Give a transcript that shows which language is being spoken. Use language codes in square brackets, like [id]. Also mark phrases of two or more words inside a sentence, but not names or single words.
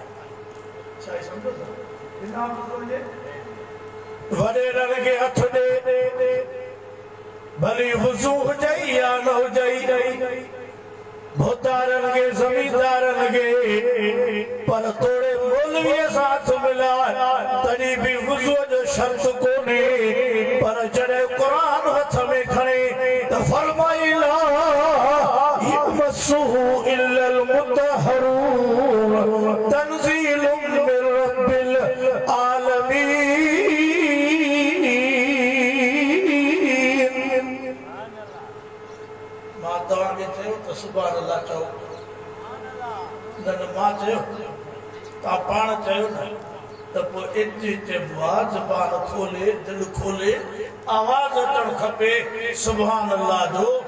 [sd] वॾेरनि खे हथ ॾे भली वज़ू हुजे या न हुजे भोतारन के जमींदारन के पर तोड़े मौलवीअ सां हथ मिलाए तॾहिं बि वुज़ू जो शर्त कोन्हे पर जॾहिं क़ुरान हथ में खणे त फरमाई [ar] لا يمسه إلا المطهرون تنزيل من رب العالمين [sd] मां तव्हांखे चयो त [ar] سبحان الله [sd] चओ न मां चयो तव्हां पाण चयो न त पोइ एतिरी चइबो आहे ज़बान खोले दिलि खोले आवाज़ अचणु खपे [ar] سبحان الله [sd] जो